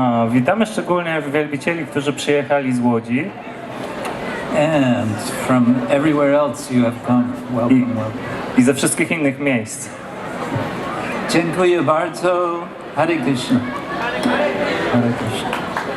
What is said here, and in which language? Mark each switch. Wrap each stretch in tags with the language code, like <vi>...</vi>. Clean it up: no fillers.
<pl>Witamy szczególnie wielbicieli, którzy przyjechali z Łodzi.</pl> <en>And from everywhere else you have come. Welcome, welcome.</en> <pl>I ze wszystkich innych miejsc. Dziękuję bardzo. Hare Krishna. Hare Krishna.</pl>